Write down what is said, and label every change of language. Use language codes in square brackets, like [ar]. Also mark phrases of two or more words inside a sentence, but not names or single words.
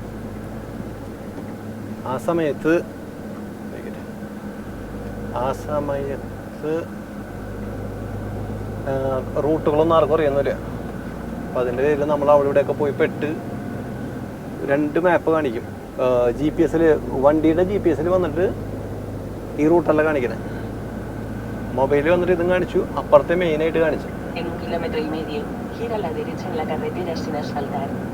[ml] ആ സമയത്ത് റൂട്ടുകളൊന്നും ആർക്കും അറിയുന്നില്ല. അപ്പം അതിൻ്റെ പേരിൽ നമ്മൾ അവിടെ ഇവിടെയൊക്കെ പോയി പെട്ട് 2 മാപ്പ് കാണിക്കും. GPS വണ്ടിയുടെ GPS വന്നിട്ട് ഈ റൂട്ടല്ല കാണിക്കണേ. മൊബൈലിൽ വന്നിട്ട് ഇതും കാണിച്ചു, അപ്പുറത്തെ മെയിനായിട്ട് കാണിച്ചു. [es] En 1,5 kilómetros, gira a la derecha en la carretera sin asfaltar.